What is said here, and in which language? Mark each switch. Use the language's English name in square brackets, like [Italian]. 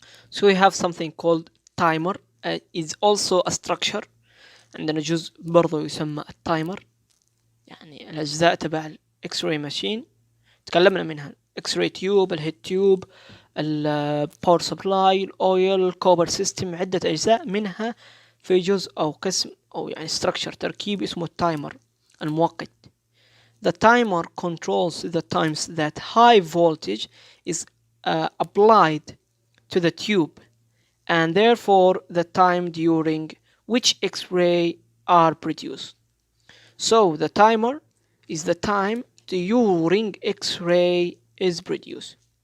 [English] So we have something called timer. Is also a structure. [Arabic] عندنا جزء برضو يسمى التايمر، يعني الأجزاء تبع الإكس راي ماشين تكلمنا منها. الإكس راي تيوب، الهيد تيوب، الباور سبلاي، الأويل، الكوبر سيستم، عدة أجزاء منها في جزء أو قسم أو يعني structure تركيب اسمه التايمر المؤقت. [English] The timer controls the times that high voltage is applied to the tube, and therefore the time during which X-ray are produced. So the timer is the time during X-ray is produced.